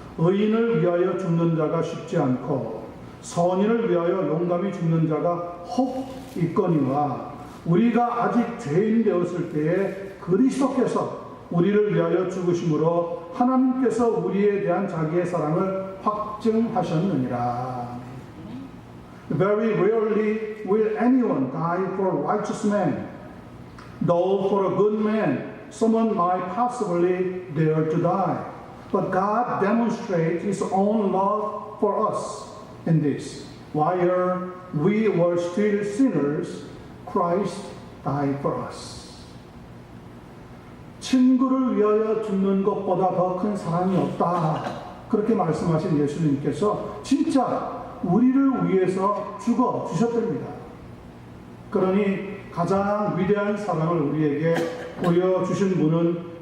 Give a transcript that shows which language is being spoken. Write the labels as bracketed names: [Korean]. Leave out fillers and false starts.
[Korean] 의인을 위하여 죽는 자가 쉽지 않고 선인을 위하여 용감히 죽는 자가 혹 있거니와 우리가 아직 죄인 되었을 때에 그리스도께서 우리를 위하여 죽으심으로 하나님께서 우리에 대한 자기의 사랑을 확증하셨느니라. [English] Very rarely will anyone die for a righteous man, though for a good man someone might possibly dare to die. But God demonstrates His own love for us in this. While we were still sinners, Christ died for us. [Korean] 친구를 위하여 죽는 것보다 더 큰 사랑이 없다. 그렇게 말씀하신 예수님께서 진짜 우리를 위해서 죽어 주셨답니다. 그러니 가장 위대한 사랑을 우리에게 보여주신 분은